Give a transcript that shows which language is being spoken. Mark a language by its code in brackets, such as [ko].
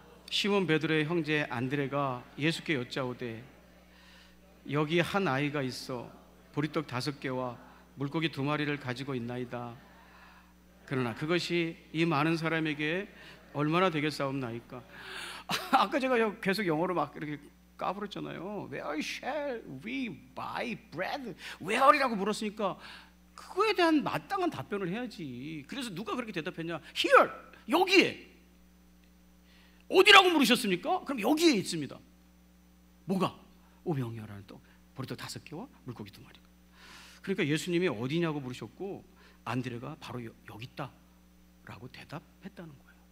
[ko] 시몬 베드로의 형제 안드레가 예수께 여짜오되, 여기 한 아이가 있어 보리떡 5개와 물고기 2마리를 가지고 있나이다. 그러나 그것이 이 많은 사람에게 얼마나 되겠사옵나이까. 아까 제가 계속 영어로 막 이렇게 까불었잖아요. [en] Where shall we buy bread? [ko] Where이라고 물었으니까 그거에 대한 마땅한 답변을 해야지. 그래서 누가 그렇게 대답했냐? Here, 여기에. 어디라고 물으셨습니까? 그럼 여기에 있습니다. 뭐가? 오병이어라는 떡, 보리떡 5개와 물고기 2마리. 그러니까 예수님이 어디냐고 물으셨고 안드레가 바로 여기 있다 라고 대답했다는 거예요.